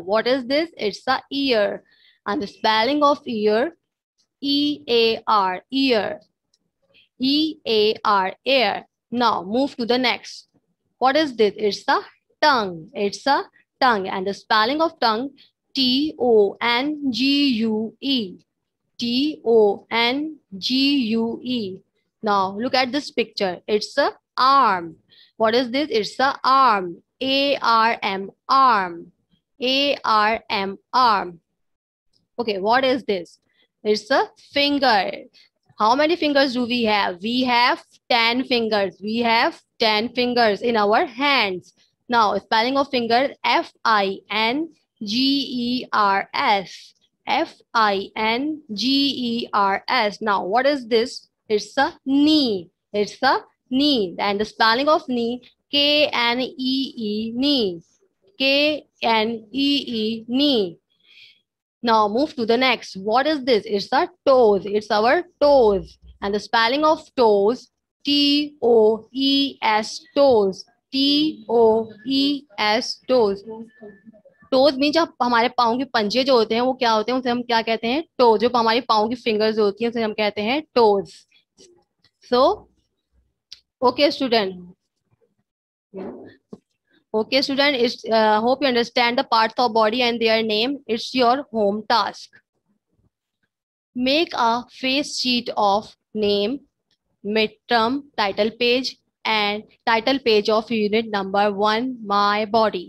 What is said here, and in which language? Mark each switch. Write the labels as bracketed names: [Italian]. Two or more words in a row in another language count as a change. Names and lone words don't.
[English] What is this? It's a ear. And the spelling of ear, E-A-R, ear. E-A-R, air. Now move to the next. What is this? It's a tongue. It's a tongue. And the spelling of tongue, T-O-N-G-U-E. T-O-N-G-U-E. Now look at this picture. It's a arm. What is this? It's a arm. A-R-M, arm. A-R-M, arm. Okay, what is this? It's a finger. How many fingers do we have? We have 10 fingers. We have 10 fingers in our hands. Now, spelling of finger, F-I-N-G-E-R. F-I-N-G-E-R-S. F-I-N-G-E-R-S. Now, what is this? It's a knee. It's a knee. And the spelling of knee, K-N-E-E, knee. K-N-E-E, knee. Now move to the next. What is this? It's a toes. It's our toes. And the spelling of toes, T-O-E-S, toes. T-O-E-S, toes. toes mean [Hindi] जब हमारे पाँव के पंजे जो होते हैं वो क्या होते हैं, उसे हम क्या कहते हैं? टो. जो हमारी पाँव की फिंगर्स होती हैं उसे हम कहते हैं टोज. [English] so okay student. Okay, student, it's hope you understand the parts of body and their name. It's your home task. Make a face sheet of name, midterm, title page, and title page of unit number 1, My Body.